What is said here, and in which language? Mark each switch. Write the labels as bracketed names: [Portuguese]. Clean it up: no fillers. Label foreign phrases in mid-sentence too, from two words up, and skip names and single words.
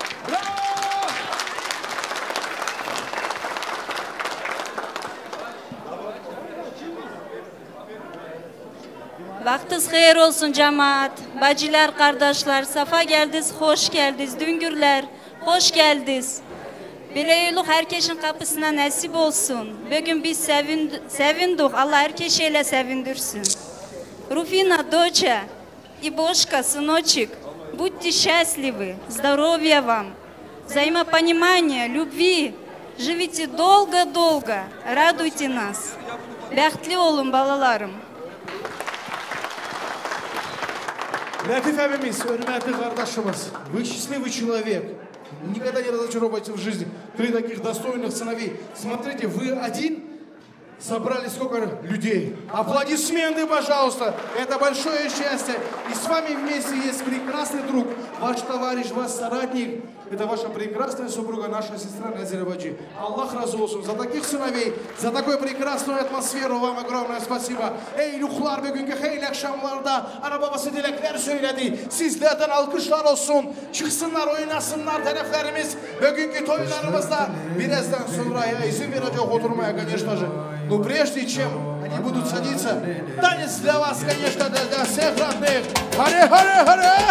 [Turkish] Vaktiniz hayır olsun cemaat, bacılar, kardeşler, safa geldiniz, hoş geldiniz, düngürler, hoş geldiniz. Bileyluk herkesin kapısına nasip olsun. Bugün biz sevindik, Allah herkesiyle sevindirsin. Rufina, [Russian] доча и Бошка, сыночек, будьте счастливы, здоровья вам, взаимопонимания, любви, живите долго-долго, радуйте нас. [Turkish] Бәхтлі olun balalarım. Латиф Абимис, hürmetli kardeşimiz, [Russian] вы счастливый человек. Никогда не разочаровывайте в жизни при таких достойных сыновей. Смотрите, вы один собрали сколько людей. Аплодисменты, пожалуйста. Это большое счастье. И с вами вместе есть прекрасный друг, ваш товарищ, ваш соратник. Это ваша прекрасная супруга, наша сестра Назира Баджи. [Turkish] Allah razı olsun. [Russian] За таких сыновей, за такую прекрасную атмосферу вам огромное спасибо. [Turkish] Ey ruhlar, bugünkü hayırlı akşamlarda ana babası dilekler söyledi. Sizlerden alkışlar olsun. Çıksınlar, oynasınlar taraflarımız. Bugünkü toylarımızda birazdan sonra izin verecek oturmaya, [Russian] конечно же. Но прежде чем они будут садиться, танец для вас, конечно, для всех родных. Харе, харе, харе!